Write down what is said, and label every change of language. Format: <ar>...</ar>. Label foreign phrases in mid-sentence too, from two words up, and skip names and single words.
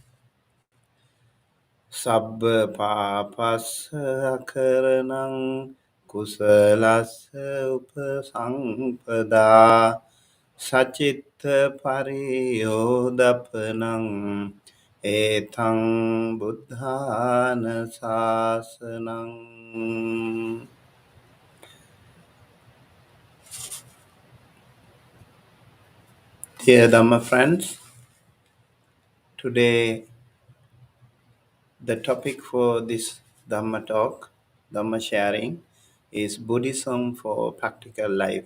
<pi>Sabba papassa karanang kusalassa upasampada sacitta pariyodapanang etang buddhana sasanang.</pi> <en>Dear Dhamma friends, today the topic for this Dhamma talk, Dhamma sharing, is Buddhism for practical life.</en>